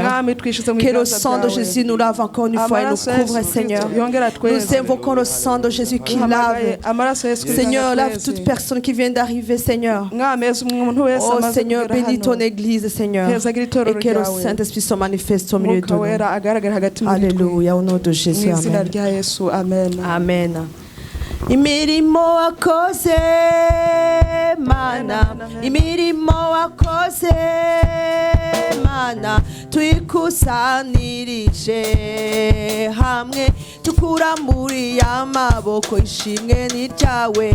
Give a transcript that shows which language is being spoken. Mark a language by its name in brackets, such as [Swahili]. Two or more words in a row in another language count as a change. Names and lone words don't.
[French] Que le sang de Jésus nous lave encore une fois et nous couvre, Seigneur. Nous invoquons le sang de Jésus qui lave. Seigneur, lave toute personne qui vient d'arriver, Seigneur. Oh Seigneur, bénis ton église, Seigneur. Et que le Saint-Esprit se manifeste au milieu de nous. Alléluia, au nom de Jésus. Amen. Amen. [Kinyarwanda] Imirimo wakoze mana, imirimo wakoze mana, twikusanirije hamwe tukuramburiye amaboko, ishimwe ni ryawe.